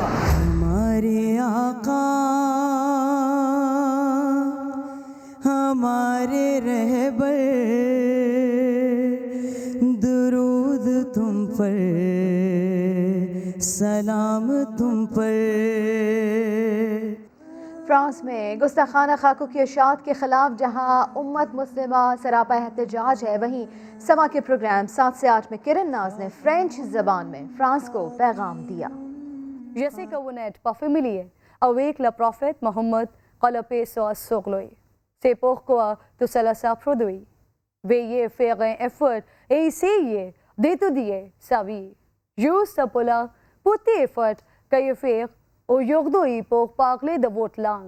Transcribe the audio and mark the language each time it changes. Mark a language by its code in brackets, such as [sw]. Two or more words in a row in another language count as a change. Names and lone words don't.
[ur] ہمارے آقا ہمارے رہبر، درود تم پر، سلام تم پر. فرانس میں گستاخانہ خاکوں کی اشاعت کے خلاف جہاں امت مسلمہ سراپا احتجاج ہے، وہیں سما کے پروگرام 7 سے 8 میں کرن ناز نے فرنچ زبان میں فرانس کو پیغام دیا. [fr] Je sais que vous n'êtes pas familier avec le prophète Mohammed, que la paix soit sur lui. C'est pourquoi tout cela s'est produit. Veuillez faire un effort et essayer d'étudier sa vie. Juste pour le petit effort que vous faites aujourd'hui pour parler de votre langue.